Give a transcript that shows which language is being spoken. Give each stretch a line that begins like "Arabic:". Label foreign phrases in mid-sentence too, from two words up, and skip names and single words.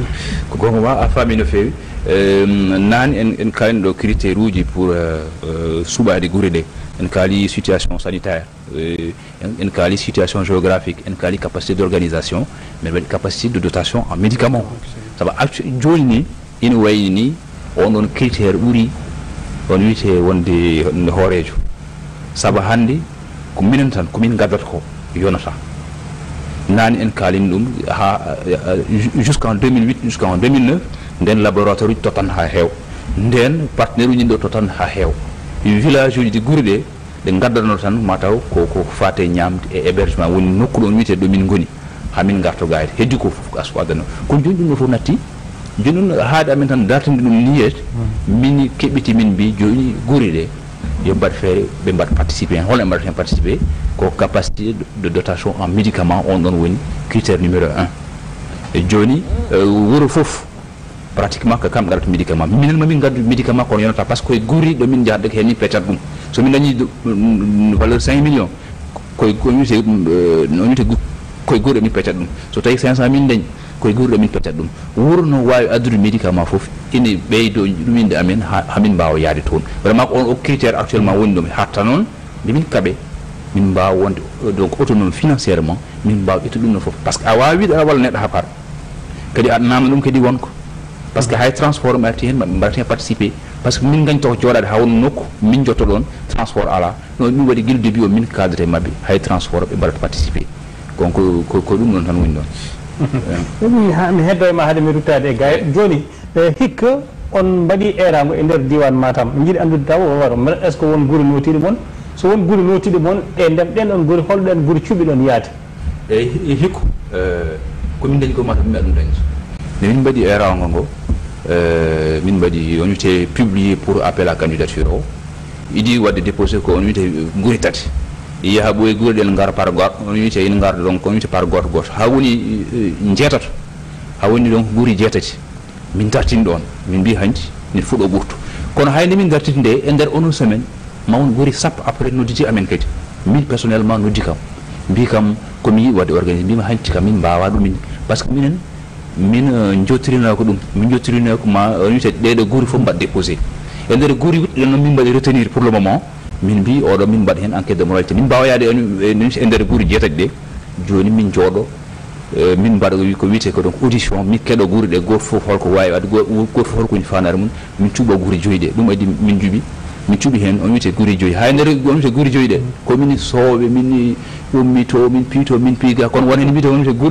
Fula: ko gonga ma a faami no fewi nane en kalino ɗo critére uji pour suɓade guure ɗe en kaali
French: situation sanitaire
Fula: en kaali
French: situation géographique
Fula: en kaali
French: capacité d'organisation mais
Fula: waɗi
French: capacité de dotation en médicament
Fula: saabu joni ni ina wayni ni on ɗon critére ɓuuri on wiyete wonde hoorejo saabu hande ko minen tan komin gaddata ko yonata nani en kalini ɗum ha
French: jusqu'en 2008 jusqu'en 2009
Fula: nden laboratoire uji totan ha heew nden partenaire uji ɗo totan ha heew village uji ɗi guuri ɗe ɗe gaddano tan mataw ko fate ñamde e hébergement woni nokku ɗon wiyete ɗo min goni hamin garto gayde heddi ko fof asko adana kono joni ɗum ɗo fof natti joni noon haade amen tan dartinde ɗum niyet min keɓɓiti min mbi joni guuri ɗe yo mbaɗ feere ɓe mbaɗ participé hen holno ɓe mbaɗata hen participé ko
French: capacité de dotation en médicament
Fula: on ɗon woni
French: critére numéro 1
Fula: e joni wuuro foof pratiquement ko kam ɗarata médicament minen mamin gaddu médicament kono yonata
French: par ce que
Fula: koye guuri ɗo min jahata hen ni peccat ɗum somin dañi valeur 5 millions koye wiyete no wiyete koye guuri ɗo min peccat ɗum so tawi 500 mille dañi koye guuri ɗo min peccat ɗum wuuro no wawi addude médicament foof ine ɓeydo ɗuminde amen hamin mbawa yaade toon vraiment ko on o critére actuellement woni ɗo mi hatta noon ndemin kaaɓe min mbawa wonde
French: donc autonome financièrement
Fula: min mbawa ƴettude ɗum no foof
French: par ce que
Fula: a wawi wiide aɗa walla neɗɗo ha par kadi aɗa namna ɗum kadi wonko
French: par ce que
Fula: hay transport mbaɗati hen maɓe mbaɗata hen participé
French: par ce que
Fula: min gañto ko jooɗade ha won nokku min jotto ɗon transport ala non ɗum waɗi guila début o min kaldete mabɓe hay transport ɓe mbaɗata participé donc ko ɗum ɗon tan woni ɗon mi heddo e ma haade mi ruttade e gayet joni hikka on mbaɗi erago e nder diwan Matam jiiɗi andude taw waro
French: est ce que
Fula: won guuri notiɗe moon so won guuri notiɗe moon e ndem ɗen ɗon guuri holɗen guuri cuɓi ɗon yaade eyyi hikku komin dañi ko Matam mi aɗum dañi nde min mbaɗi erago ngo min mbaɗi on wiyete
French: publié pour appel à candidature
Fula: o iɗi wadde déposé ko on wiyete guuri tati yaha ɓoye guuri ɗen gara par goto on wiyete ina garda donc on wiyete par goto goto ha woni jeetato ha woni donc guuri jeetati min dartini ɗon min mbi hanti min fuɗo ɓurto kono hayde min dartiti nde e nder onon semaine ma won guuri sappo après nodditi amen kadi min personnellement noddi kam mbi kam komi yiiɗi wadde organisé mbima hanti kam min mbawa ɗumin
French: par ce que
Fula: minen min jottirino ko ɗum min jottirino ko ma on wiyete ɗeɗo guuri fof mbaɗ déposé e nder guuri wuɗɗi ɗon noon min mbaɗi
French: retenir pour le moment
Fula: min mbi oɗo min mbaɗa hen
French: enquête de moralité
Fula: min mbawa yaade e nder guuri jeetati ɗe joni min jooɗo min mbaɗa ko wiyete ko
French: donc audition
Fula: min keɗo guuri ɗe goto foof holko wawi wadde goto foof holko woni fanare mum min cuuɓa guuri joyyi ɗe ɗum addi min cuuɓi hen on wiyete guuri joyyi ha nder on wiyete guuri joyyi ɗe komin soowe min ummito min piito min piiga kono won hen mbiyete on wiyete guuri